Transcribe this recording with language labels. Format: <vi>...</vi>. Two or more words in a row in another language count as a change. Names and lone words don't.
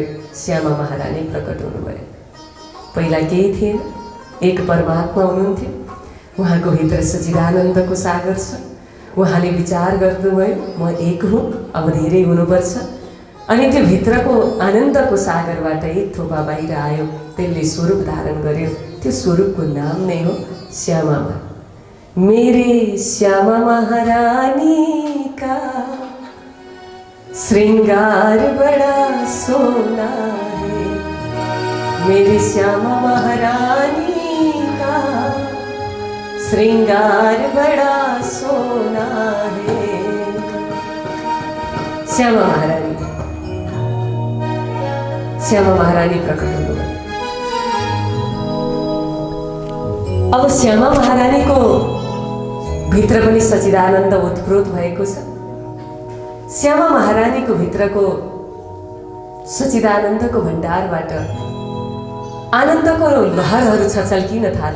<ne>श्यामा महारानी प्रकट हुनुभयो। पहिला केही थिएन, एक परमात्मा हुनुहुन्थ्यो, उहाँको भित्र सच्चिदानन्दको सागर छ। उहाँले विचार गर्नुभयो म एक हुँ, अब धेरै हुनुपर्छ। अनि त्यो भित्रको आनन्दको सागरबाट एक थोपा बाहिर आयो, त्यसले स्वरूप धारण गर्यो। त्यो स्वरूपको नाम नै हो श्यामा माँ।</ne> <hi>मेरे श्यामा महारानी का श्रृंगार बड़ा सोना है, मेरी श्यामा महारानी का श्रृंगार बड़ा सोना है।</hi> <ne>श्यामा महारानी प्रकट हुनुभयो। अब श्यामा महारानीको भित्र पनि सच्चिदानन्द उत्प्रोत भएको छ। श्यामा महारानीको भित्रको सच्चिदानन्दको भण्डारबाट आनन्दको लहरहरू छचल्किन थाले।</ne>